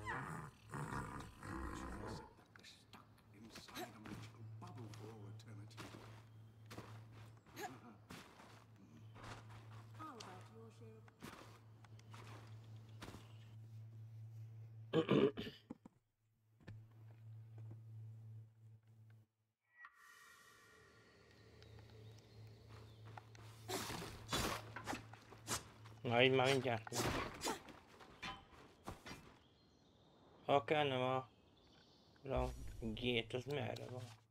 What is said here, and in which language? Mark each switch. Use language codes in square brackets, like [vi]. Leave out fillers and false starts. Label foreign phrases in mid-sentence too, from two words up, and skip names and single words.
[en] We're stuck inside a magical bubble for all eternity. How about your share of... [hu] Na így már mindjárt. Ha kellene a gét, az merre van?